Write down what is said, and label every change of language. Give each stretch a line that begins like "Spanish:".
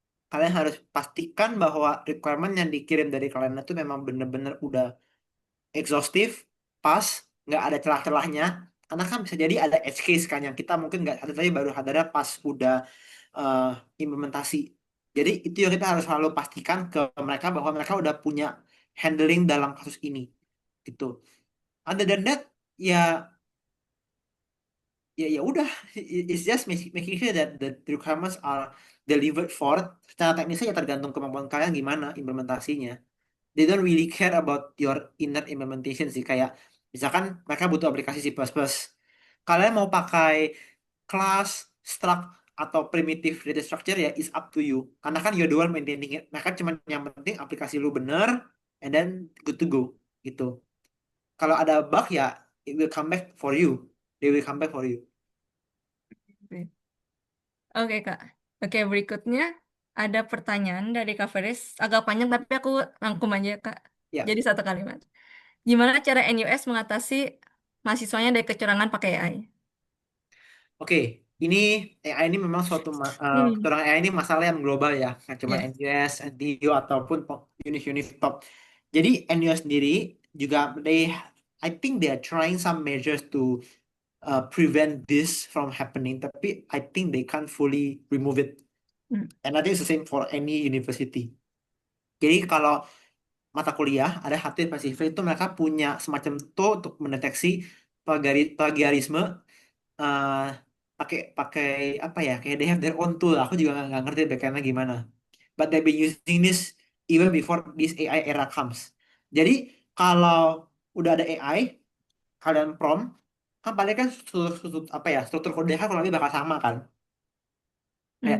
Indonesian: Kalian harus pastikan bahwa requirement yang dikirim dari kalian itu memang benar-benar udah exhaustif, pas, nggak ada celah-celahnya. Karena kan bisa jadi ada edge case kan yang kita mungkin nggak ada tadi baru ada pas udah eh, implementasi. Jadi itu yang kita harus selalu pastikan ke mereka bahwa mereka udah punya handling dalam kasus ini gitu.
English: Other than that,
Indonesian: ya ya udah,
English: it's just making sure that the requirements are delivered for.
Indonesian: Secara teknisnya ya tergantung kemampuan kalian gimana implementasinya.
English: They don't really care about your inner implementation
Indonesian: sih. Kayak misalkan mereka butuh aplikasi C++. Kalian mau pakai class, struct, atau primitive data structure ya
English: is up to you.
Indonesian: Karena kan
English: you're the one maintaining it.
Indonesian: Mereka cuma yang penting aplikasi lu bener
English: and then good to go
Indonesian: gitu. Kalau ada bug ya
English: it will come back for you. They will come back for you.
Indonesian: Oke. Oke, Kak. Oke, berikutnya ada pertanyaan dari Kak Feris. Agak panjang tapi aku rangkum aja, Kak. Ya. Jadi satu kalimat. Gimana cara NUS mengatasi mahasiswanya dari kecurangan pakai AI? Oke, ini AI ini memang Hmm. kecurangan AI ini masalah yang global ya, nggak cuma Ya. NUS, NTU ataupun univ-univ top. Jadi NUS sendiri juga
English: I think they are trying some measures to prevent this from happening,
Indonesian: tapi
English: I think they can't fully remove it. Hmm. And I think it's the same for any university.
Indonesian: Jadi kalau mata kuliah ada Hatfield Pacific itu mereka punya semacam tool untuk mendeteksi plagiarisme eh pakai pakai apa ya kayak
English: they have their own tool
Indonesian: aku juga nggak ngerti backendnya gimana
English: but they've been using this even before this AI era comes
Indonesian: jadi kalau udah ada AI kalian prompt kan paling kan apa ya struktur kode kan kurang lebih bakal sama kan kayak